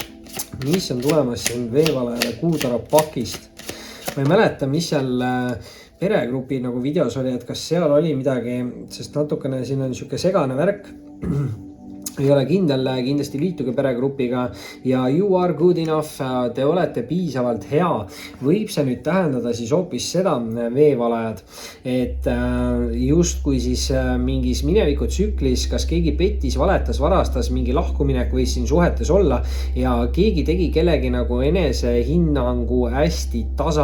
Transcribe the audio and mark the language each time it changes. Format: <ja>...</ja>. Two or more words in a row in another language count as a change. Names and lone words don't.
<et>Mis on tulemas siin veevalajale Kuutaro pakist? Ma ei mäleta, mis peregrupi nagu videos oli, et kas seal oli midagi, sest natukene siin on sihuke segane värk. Ei ole kindel, kindlasti liituge peregrupiga ja</et> <en>you are good enough,</en> <et>te olete piisavalt hea. Võib see nüüd tähendada siis hoopis seda, veevalajad, et justkui siis mingis mineviku tsüklis, kas keegi pettis, valetas, varastas, mingi lahkuminek võis siin suhetes olla ja keegi tegi kellegi nagu enesehinnangu hästi tasa.</et>